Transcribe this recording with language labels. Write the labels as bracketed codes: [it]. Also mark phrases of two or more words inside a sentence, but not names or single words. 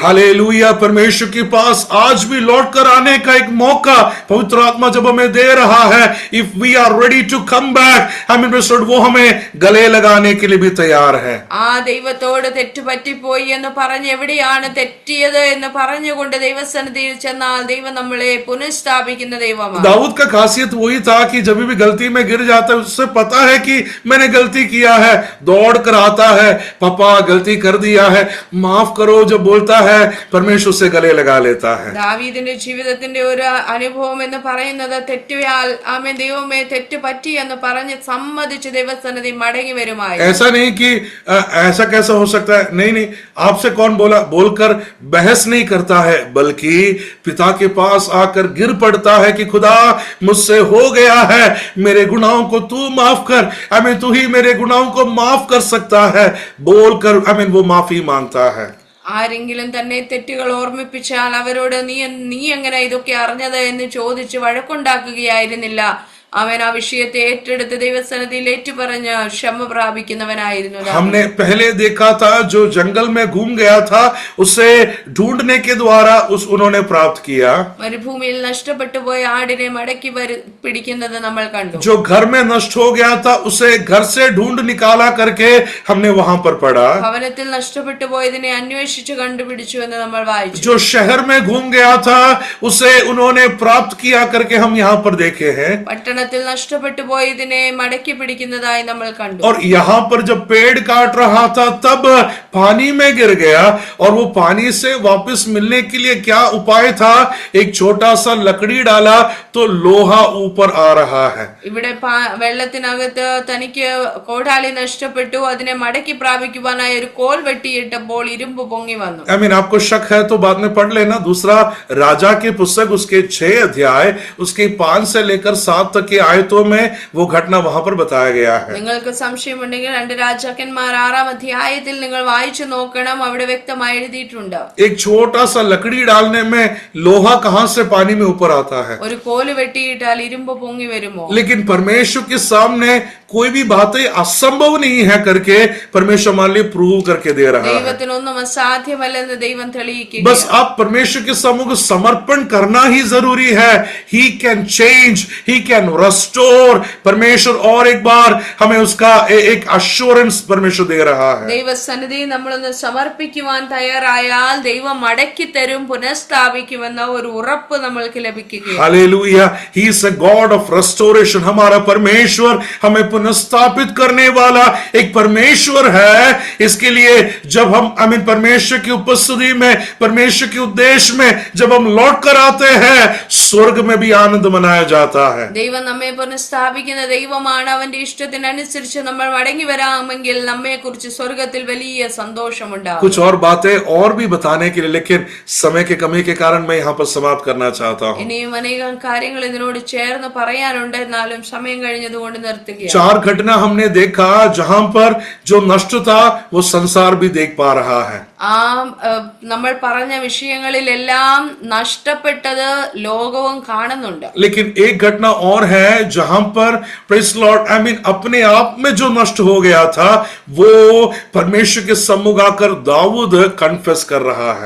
[hi] हालेलुया, परमेश्वर के पास आज भी लौट कर आने का एक मौका पवित्र आत्मा जब हमें दे रहा है। [en] If we are ready to come back, [hi] आमीन, वो हमें गले लगाने के लिए भी तैयार है। [ml] ആ ദൈവത്തോട് തെറ്റുപറ്റിപ്പോയി എന്ന് പറഞ്ഞ് എവിടെയാണ് തെറ്റിയത് എന്ന് പറഞ്ഞുകൊണ്ട് ദൈവസന്നിധിയിൽ ചെന്നാൽ ദൈവം നമ്മളെ പുനഃസ്ഥാപിക്കുന്ന ദൈവമാണ്. [hi] दाऊद का खासियत वही था कि जब भी गलती में गिर जाता है, उससे पता है कि मैंने गलती किया है, दौड़ कर आता है, पापा गलती कर दिया है, माफ करो जब बोलता है, परमेश्वर से गले लगा लेता है। [ml] ദാവീദിന്റെ ജീവിതത്തിന്റെ ഒരു അനുഭവം എന്ന് പറയുന്നത് തെറ്റുയാൽ ആമേൻ ദൈവമേ തെറ്റ് പറ്റി എന്ന് പറഞ്ഞ് സമ്മതിച്ച് ദൈവസന്നിധി മടങ്ങി വരുമായി. [hi] ऐसा नहीं कि ऐसा कैसा हो सकता है, नहीं नहीं, आपसे कौन बोला बोलकर बहस नहीं करता है, बल्कि पिता के पास आकर गिर पड़ता है कि खुदा मुझसे हो गया है, मेरे गुनाहों को तू माफ कर। आमीन, तू ही मेरे गुनाहों को माफ कर सकता है बोलकर आमीन वो माफी मांगता है। [ml] ആരെങ്കിലും തന്നെ തെറ്റുകൾ ഓർമ്മിപ്പിച്ചാൽ അവരോട് നീ എങ്ങനെ ഇതൊക്കെ അറിഞ്ഞത് എന്ന് ചോദിച്ച് വഴക്കുണ്ടാക്കുകയായിരുന്നില്ല. അവൻ ആ വിഷയത്തെ ഏറ്റെടുത്ത് ദൈവസന്നിധിയിൽ ഏറ്റുപറഞ്ഞ് ക്ഷമ പ്രാപിക്കുന്നവനായിരുന്നു. [hi] हमने पहले देखा था जो जंगल में घूम गया था, उसे ढूंढने के द्वारा उन्होंने प्राप्त किया। [ml] മരുഭൂമിയിൽ നഷ്ടപ്പെട്ടു പോയ ആടിനെ മടക്കി പിടിക്കുന്നത് നമ്മൾ കണ്ടു. [hi] जो घर में नष्ट हो गया था, उसे घर से ढूंढ निकाला करके हमने वहां पर पढ़ा। [ml] ഭവനത്തിൽ നഷ്ടപ്പെട്ടു പോയതിനെ അന്വേഷിച്ച് കണ്ടുപിടിച്ചു എന്ന് നമ്മൾ വായിച്ചു. [hi] जो शहर में घूम गया था, उसे उन्होंने प्राप्त किया करके हम यहाँ पर देखे हैं। [ml] പട്ടണത്തിൽ നഷ്ടപ്പെട്ടു പോയതിനെ മടക്കി പിടിക്കുന്നതായി നമ്മൾ കണ്ടു. [hi] और यहाँ पर जब पेड़ काट रहा था, तब पानी में गिर गया, और वो पानी से वापस मिलने के लिए क्या उपाय था? एक छोटा सा लकड़ी डाला तो लोहा ऊपर आ रहा है। [ml] ഇവിടെ വെള്ളത്തിനകത്ത് തനിക്ക് കോടാലി നഷ്ടപ്പെട്ടു, അതിനെ മടക്കി പ്രാപിക്കുവാനായി ഒരു കോൽ വെട്ടിയിട്ടപ്പോൾ ഇരുമ്പ് പൊങ്ങി വന്നു. [hi] आमीन, आपको शक है तो बाद में पढ़ लेना। दूसरा राजा की पुस्तक, उसके 6 अध्याय, उसके 5 से लेकर 7 तक के आयतों में वो घटना वहां पर बताया गया है। [ml] നിങ്ങൾക്ക് സംശയമുണ്ടെങ്കിൽ 2 രാജാക്കന്മാർ 6-ാം അധ്യായത്തിൽ നിങ്ങൾ വായിച്ചു നോക്കണം, അവിടെ വ്യക്തമായി എഴുതിയിട്ടുണ്ട്. [hi] एक छोटा सा लकड़ी डालने में लोहा कहां से पानी में ऊपर आता है? [ml] ഒരു കോല് വെട്ടിയിട്ടാൽ ഇരുമ്പ് പൊങ്ങി വരുമോ? [hi] लेकिन परमेश्वर के सामने कोई भी बातें असंभव नहीं है करके परमेश्वर हमारे लिए प्रूव करके दे रहा है। [ml] ദൈവത്തിനൊന്നും അസാധ്യമല്ലെന്ന് ദൈവം തെളിയിക്കുക. [hi] बस आप परमेश्वर के सम्मुख समर्पण करना ही जरूरी है। [en] He can change, he can restore. [hi] परमेश्वर और एक बार हमें उसका एक अश्योरेंस परमेश्वर दे रहा है। [ml] ദൈവസന്നിധി നമ്മളൊന്ന് സമർപ്പിക്കുവാൻ തയ്യാറായാൽ ദൈവം മടക്കി തരും, പുനഃസ്ഥാപിക്കുമെന്ന ഒരു ഉറപ്പ് നമ്മൾക്ക് ലഭിക്കുകയാണ്. [hi] हालेलुया, [en] He is a God of restoration. [hi] हमारा परमेश्वर हमें पुनःस्थापित करने वाला एक परमेश्वर है। इसके लिए जब हम आमीन परमेश्वर की उपस्थिति में, परमेश्वर के उद्देश्य में जब हम लौट कर आते हैं, स्वर्ग में भी आनंद मनाया जाता है। [ml] ദൈവം നമ്മെ പുനഃസ്ഥാപിക്കുന്ന ദൈവമാണ്. അവന്റെ ഇഷ്ടത്തിനനുസരിച്ച് നമ്മൾ മടങ്ങി വരാമെങ്കിൽ നമ്മെ കുറിച്ച് സ്വർഗത്തിൽ വലിയ സന്തോഷമുണ്ടാകും. [hi] कुछ और बातें और भी बताने के लिए, लेकिन समय के कमी के कारण मैं यहाँ पर समाप्त करना चाहता हूँ. [ml] ഇനിയും അനേകം കാര്യങ്ങൾ ഇതിനോട് ചേർന്ന് പറയാനുണ്ട്, എന്നാലും സമയം കഴിഞ്ഞതുകൊണ്ട് നിർത്തുകയാണ്. [hi] 4 घटना हमने देखा जहां पर जो नष्ट था वो संसार भी देख पा रहा है. [ml] നമ്മൾ പറഞ്ഞ വിഷയങ്ങളിലെല്ലാം നഷ്ടപ്പെട്ടത് ലോകവും കാണുന്നുണ്ട്. [hi] लेकिन एक घटना और है जहां पर [en] Praise Lord [hi] अपने आप में जो नष्ट हो गया था वो परमेश्वर के सम्मुख आकर दाऊद कन्फेस कर रहा है.